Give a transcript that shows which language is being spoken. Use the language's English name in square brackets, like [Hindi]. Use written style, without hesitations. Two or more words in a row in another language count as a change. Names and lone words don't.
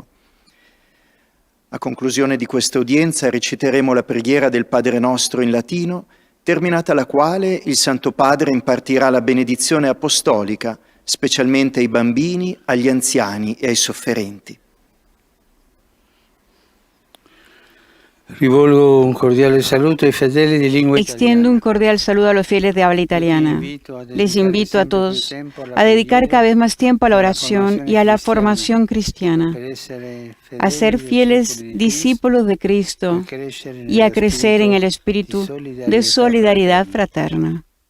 [Italian] A conclusione di questa udienza reciteremo la preghiera del Padre Nostro in latino, terminata la quale il Santo Padre impartirà la benedizione apostolica, specialmente ai bambini, agli anziani e ai sofferenti. Rivolgo un cordiale saluto ai fedeli di lingua italiana. [Spanish] Extiendo un cordial saludo a los fieles de habla italiana. Les invito a todos a dedicar cada vez más tiempo a la oración y a la formación cristiana, a ser fieles discípulos de Cristo y a crecer en el espíritu de solidaridad fraterna.